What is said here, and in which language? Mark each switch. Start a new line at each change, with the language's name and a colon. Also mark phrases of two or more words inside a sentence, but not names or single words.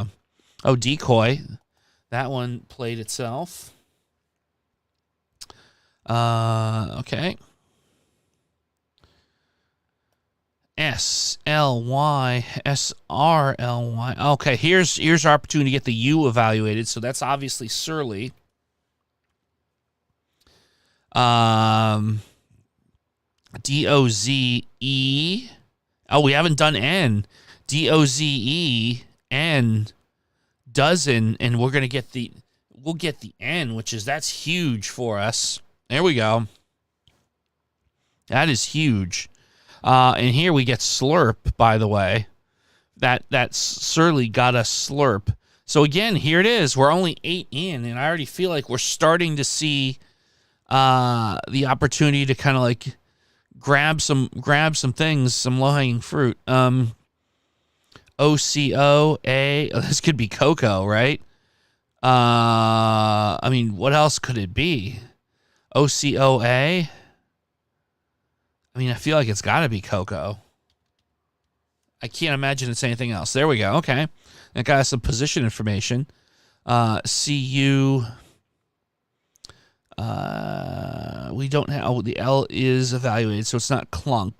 English: Oh, decoy. That one played itself. Okay. S-L-Y, S-R-L-Y. Okay, here's our opportunity to get the U evaluated, so that's obviously surly. D-O-Z-E. Oh, we haven't done N. D-O-Z-E-N. Dozen, and we'll get the N, that's huge for us. There we go. That is huge. And here we get slurp, by the way. That surely got us slurp. So again, here it is. We're only 8 in, and I already feel like we're starting to see the opportunity to kind of like grab some things, some low-hanging fruit. O-C-O-A. Oh, this could be cocoa, right? I mean, what else could it be? O-C-O-A? I mean, I feel like it's got to be cocoa. I can't imagine it's anything else. There we go. Okay. That got us some position information. CU. We don't have, oh, the L is evaluated, so it's not clunk.